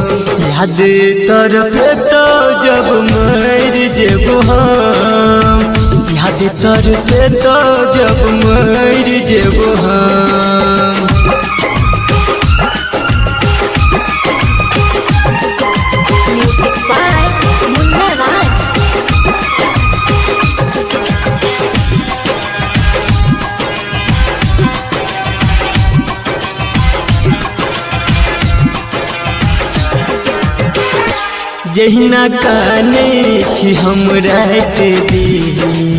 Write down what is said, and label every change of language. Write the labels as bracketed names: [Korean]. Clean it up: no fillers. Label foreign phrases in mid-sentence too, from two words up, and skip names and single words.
[Angika] याद तोर पे तो जब मर जेबो हम। याद तोर पे तो जब मर जेबो हम। [English] music by Munna Raj. [Angika] जहिना काने छी हम रात दी।